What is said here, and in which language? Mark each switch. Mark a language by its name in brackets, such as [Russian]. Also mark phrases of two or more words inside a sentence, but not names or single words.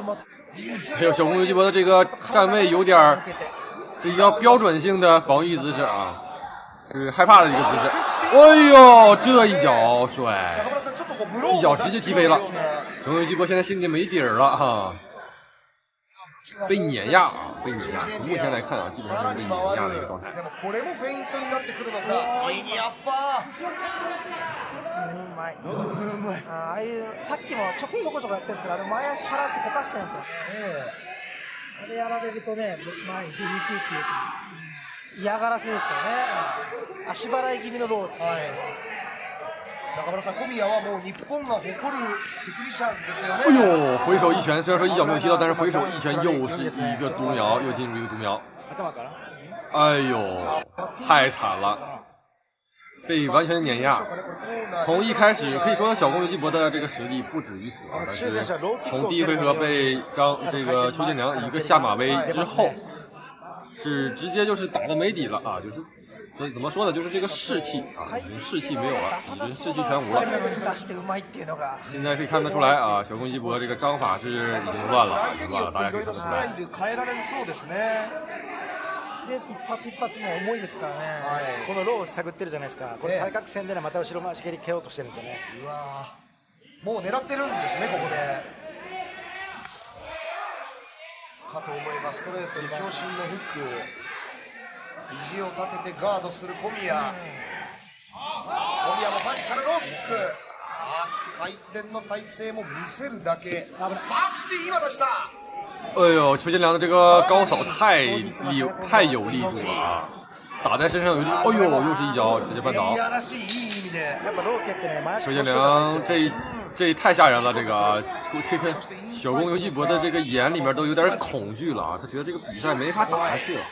[Chinese] 还有小公游击博的这个站位有点是一个标准性的防御姿势啊，是害怕的一个姿势。哎呦，这一脚帅，一脚直接踢飞了。小公游击博现在心里没底儿了哈，被碾压啊，被碾压。从目前来看啊，基本上是被碾压的一个状态。 [Japanese] うまい。ああいうさっきもちょこちょこやってるんですけど、前足払ってこかしてるんですよ。あれやられるとね、前に出にくいっていう嫌がらせですよね。足払い気味のローです。中村さん、小宮はもう日本が誇るテクニシャンですよね。 [Chinese] 哎呦，回手一拳，虽然说一脚没有踢到，但是回手一拳又是一个独苗，又进入一个独苗。哎呦，太惨了，被完全碾压。从一开始可以说小公游击博的这个实力不止于此啊，但是从第一回合被这个邱建良一个下马威之后，是直接就是打得没底了啊，就是所以怎么说呢，就是这个士气啊，已经士气没有了，已经士气全无了。现在可以看得出来啊，小公游击博这个章法是已经乱了，已经乱了，大家可以看得出来。 [Japanese] で一発一発も重いですからね。このローを探ってるじゃないですか。これ対角線でねまた後ろ回し蹴り蹴ろうとしてるんですよね。うわもう狙ってるんですねここで。かと思えばストレートに強振のフック。肘を立ててガードする小宮。小宮もパンチからローキック。回転の体勢も見せるだけ。バックスピン今出した。 [Chinese] 哎呦，邱建良的这个高扫太有力度了啊！打在身上有力，哎呦，又是一脚直接绊倒。邱建良这太吓人了，这个啊，这个小公游击博的这个眼里面都有点恐惧了啊，他觉得这个比赛没法打下去了。